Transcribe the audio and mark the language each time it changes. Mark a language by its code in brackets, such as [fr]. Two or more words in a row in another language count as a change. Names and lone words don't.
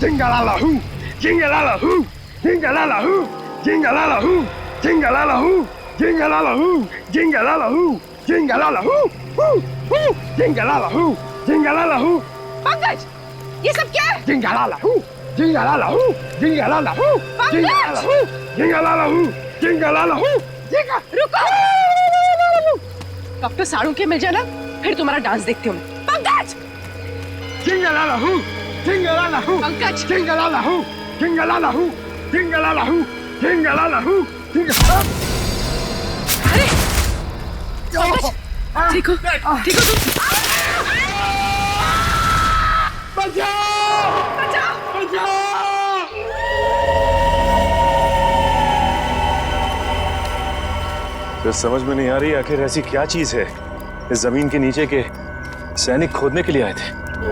[hi] Jingle-la-la-hoo, jingle-la-la-hoo, jingle-la-la-hoo, jingle-la-la-hoo, jingle-la-la-hoo, jingle-la-la-hoo, jingle-la-la-hoo, jingle-la-la-hoo, hoo, hoo, jingle-la-la-hoo, jingle-la-la-hoo, पंकज, ये सब क्या है? jingle-la-la-hoo, jingle-la-la-hoo, jingle-la-la-hoo, jingle-la-la-hoo, jingle-la-la-hoo, jingle-la-la-hoo, jingle- रुको! डॉक्टर साड़ू के मिल जाना, फिर तुम्हारा डांस देखती हूँ मैं। पंकज! Jingle-la-la-hoo, jingle-la-la-hoo, पंकज! jingle-la-la-hoo, jingle-la-la-hoo, jingle-la-la-hoo, jingle-la-la-hoo, jingle- अरे! पंकज! ठीक हो तुम? तो समझ में नहीं आ रही आखिर ऐसी क्या चीज है इस जमीन के नीचे के सैनिक खोदने के लिए आए थे।